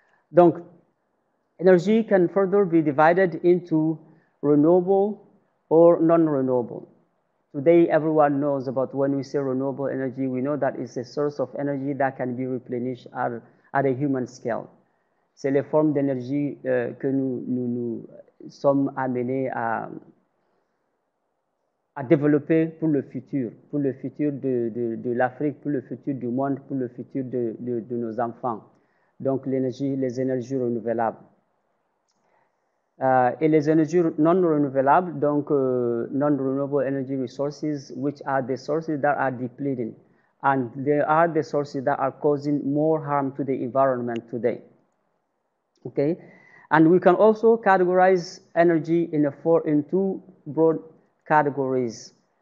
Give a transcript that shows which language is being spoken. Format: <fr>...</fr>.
<en>Donc, energy can further be divided into renewable or non-renewable. Today, everyone knows about when we say renewable energy, we know that it's a source of energy that can be replenished at a human scale.</en> <fr>C'est les formes d'énergie que nous sommes amenés à développer pour le futur de l'Afrique, pour le futur du monde, pour le futur de nos enfants. Donc, les énergies renouvelables. Et les énergies non renouvelables, donc</fr> <en>non-renewable energy resources, which are the sources that are depleting. And they are the sources that are causing more harm to the environment today. Okay? And we can also categorize energy in two broad categories.</en>